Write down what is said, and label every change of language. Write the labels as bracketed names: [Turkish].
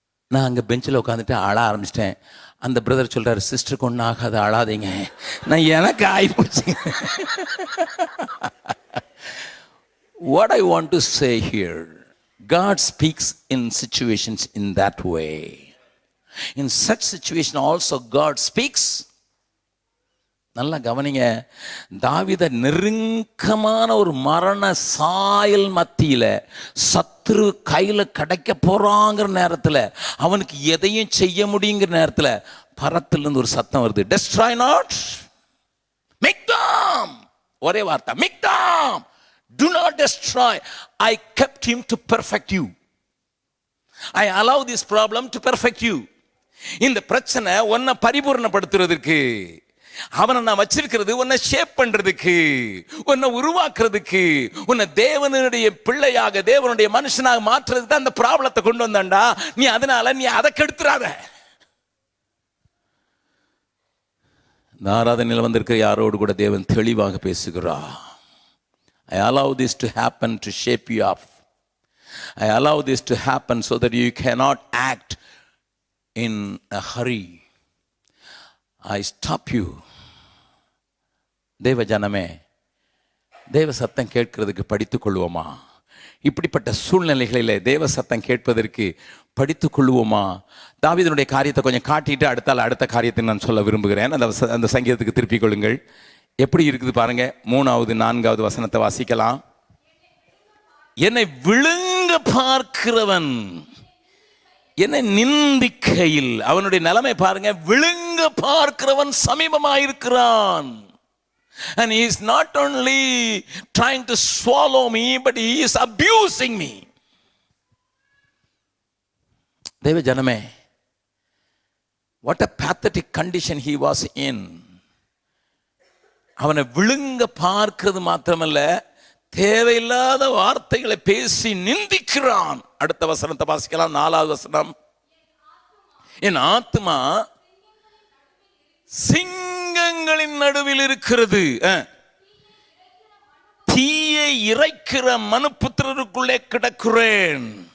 [Tamil] நான் அங்கே பெஞ்சில் உட்காந்துட்டு அழ ஆரம்பிச்சிட்டேன். அந்த பிரதர் சொல்கிறார், சிஸ்டருக்கு ஒன்றும் ஆகாது, அழாதீங்க. நான் எனக்கு ஆகிப்போச்சு. [English] What I want to say here, God speaks in situations in that way. In such situation also God speaks. [Tamil] நல்லா கவனிங்க. தாவீத நெருக்கமான ஒரு மரண சாயல் மத்தியில், சத்துரு கையில் கிடைக்க போறாங்கிற நேரத்தில், அவனுக்கு எதையும் செய்ய முடியுங்கிற நேரத்தில் பரத்திலிருந்து ஒரு சத்தம் வருது, [English] destroy not, make them. [Tamil] ஒரே வார்த்தை, [English] make them. Do not destroy. I kept him to perfect you. I allow this problem to perfect you. [Tamil] இந்த பிரச்சனை உன்னை பரிபூர்ணப்படுத்துறதுக்கு, அவனை நான் வச்சிருக்கிறது உன்னை ஷேப் பண்றதுக்கு, உன்னை உருவாக்குறதுக்கு, உன்னை தேவனுடைய பிள்ளையாக, தேவனுடைய மனுஷனாக மாற்றுறதுக்கு தான் அந்த ப்ராப்ளத்தை கொண்டு வந்தாண்டா. நீ அதனால நீ அதை கெடுத்துறாத. இந்த ஆராதனையில் வந்திருக்கிற யாரோடு கூட தேவன் தெளிவாக பேசுகிறார். [English] I allow this to happen to shape you up. I allow this to happen so that you cannot act in a hurry. I stop you. [Tamil] தேவ ஜனமே, தேவ சத்தம் கேட்கிறதுக்கு படித்துக் கொள்வோமா? இப்படிப்பட்ட சூழ்நிலைகளில் தேவ சத்தம் கேட்பதற்கு படித்துக் கொள்வோமா? தாவீதுடைய காரியத்தை கொஞ்சம் காட்டிட்டு அடுத்த காரியத்தை நான் சொல்ல விரும்புகிறேன். அந்த சங்கீதத்துக்கு திருப்பிக் கொள்ளுங்கள். எப்படி இருக்குது பாருங்க. 3வது 4வது வசனத்தை வாசிக்கலாம். என்னை விழுங்க பார்க்கிறவன் என்னை நிந்திக்கையில், அவனுடைய நிலைமை பாருங்க, விழுங்க பார்க்கிறவன் சமீபமாயிருக்கிறான். [English] And he is not only trying to swallow me, but he is abusing me. [Tamil] தேவ ஜனமே, [English] what a pathetic condition he was in. [Tamil] அவனை விழுங்க பார்க்கிறது மாத்திரமல்ல, தேவையில்லாத வார்த்தைகளை பேசி நிந்திக்கிறான். அடுத்த வசனத்தை வாசிக்கலாம். 4வது வசனம். என் ஆத்மா சிங்கங்களின் நடுவில் இருக்கிறது, தீயை இறைக்கிற மனுபுத்திரருக்குள்ளே கிடக்கிறேன்.